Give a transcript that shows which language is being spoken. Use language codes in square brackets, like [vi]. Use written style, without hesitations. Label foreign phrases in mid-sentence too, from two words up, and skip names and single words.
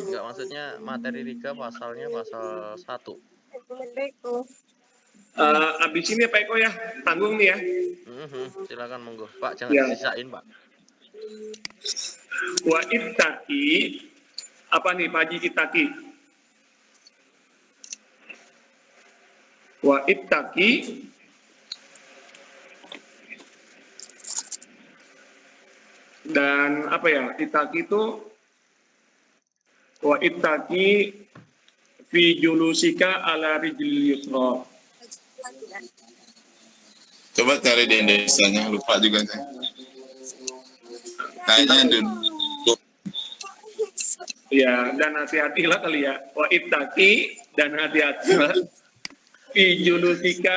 [id] Enggak, maksudnya materi 3 pasalnya pasal 1. Abis ini Pak Eko ya, tanggung nih ya. Silakan monggo. Pak, jangan Ya. disisain, Pak. [ar] واتق, [id] apa nih Pak Haji ittaqi? [ar] واتق [id] dan apa ya, [ar] ittaqi itu واتق في جلوسك على الرجل اليسرى. [id] Coba cari di Indonesia-nya, lupa juga saya. Kayaknya duduk. Ya, dan hati-hatilah kali ya. [ar] واتق [id] dan hati-hatilah [ar] في جلوسك